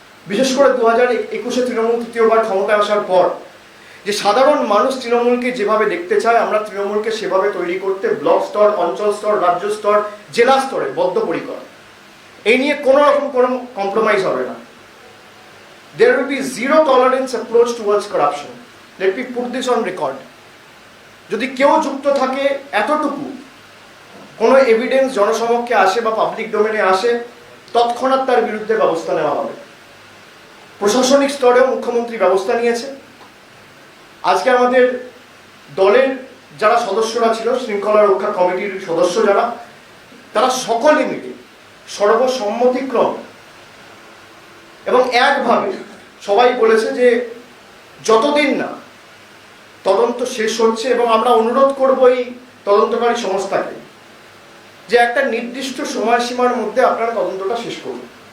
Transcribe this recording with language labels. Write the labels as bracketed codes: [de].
[bn] বিশেষ করে 2021-এ তৃণমূল তৃতীয়বার ক্ষমতায় আসার পর যে সাধারণ মানুষ তৃণমূলকে যেভাবে দেখতে চায়, আমরা তৃণমূলকে সেভাবে তৈরি করতে ব্লক স্তর, অঞ্চল স্তর, রাজ্য স্তর, জেলা স্তরে বদ্ধপরিকর। এই নিয়ে কোনো রকম কোনো কম্প্রোমাইজ হবে না। [en] There will be zero tolerance approach towards corruption. Let me put this on record. [bn] যদি কেউ যুক্ত থাকে এতটুকু কোনো এভিডেন্স জনসমক্ষে আসে বা পাবলিক ডোমেনে আসে, তৎক্ষণাৎ তার বিরুদ্ধে ব্যবস্থা নেওয়া হবে। প্রশাসনিক স্তরেও মুখ্যমন্ত্রী ব্যবস্থা নিয়েছে। আজকে আমাদের দলের যারা সদস্যরা ছিল, শৃঙ্খলা রক্ষা কমিটির সদস্য যারা, তারা সকলে মিলে সর্বসম্মতিক্রম এবং একভাবে সবাই বলেছে যে যতদিন না তদন্ত শেষ হচ্ছে, এবং আমরা অনুরোধ করব এই তদন্তকারী সংস্থাকে যে একটা নির্দিষ্ট সময়সীমার মধ্যে আপনারা তদন্তটা শেষ করুন।